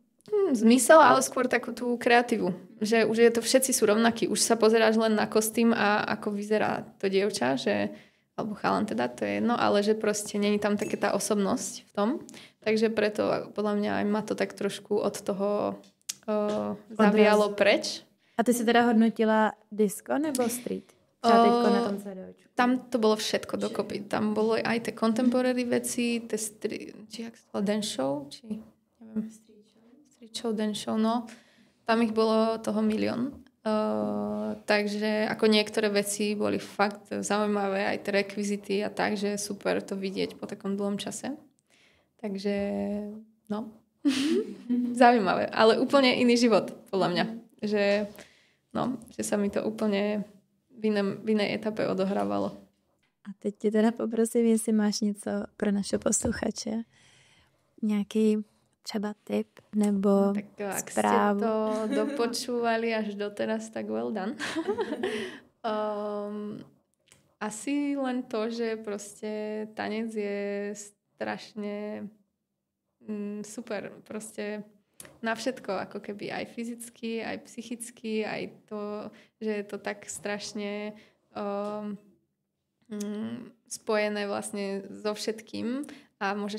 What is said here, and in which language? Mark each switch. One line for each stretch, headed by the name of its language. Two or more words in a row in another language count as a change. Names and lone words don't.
Slovak: Zmysel, ale skôr takú tú kreatívu. Že už je to, všetci sú rovnakí. Už sa pozeráš len na kostým a ako vyzerá to dievča, že, alebo chalan teda, to je jedno, ale že proste není tam také tá osobnosť v tom. Takže preto podľa mňa aj ma to tak trošku od toho zavialo preč.
Czech: A ty si teda hodnotila disco nebo street? Třeba teďko na tom CDčku.
Slovak: Tam to bolo všetko dokopy. Tam bolo aj tie contemporary veci, tie či jak sa to dance show, či neviem.
English: Street show, dance show, no.
Slovak: Tam ich bolo toho milión. Takže ako niektoré veci boli fakt zaujímavé, aj tie rekvizity a tak, že super to vidieť po takom dlhom čase. Takže, no. Zaujímavé, ale úplne iný život, podľa mňa. Že sa mi to úplne v inej etape odohrávalo.
Czech: A teď tě teda poprosím, jestli máš něco pro naše posluchače. Nějaký třeba tip nebo tak
Slovak: správu. Ak ste to dopočúvali až doteraz, tak
English: well done.
Slovak: Asi len to, že proste tanec je strašne super. Proste na všetko, ako keby aj fyzicky, aj psychicky, aj to, že je to tak strašne spojené vlastne so všetkým a môžeš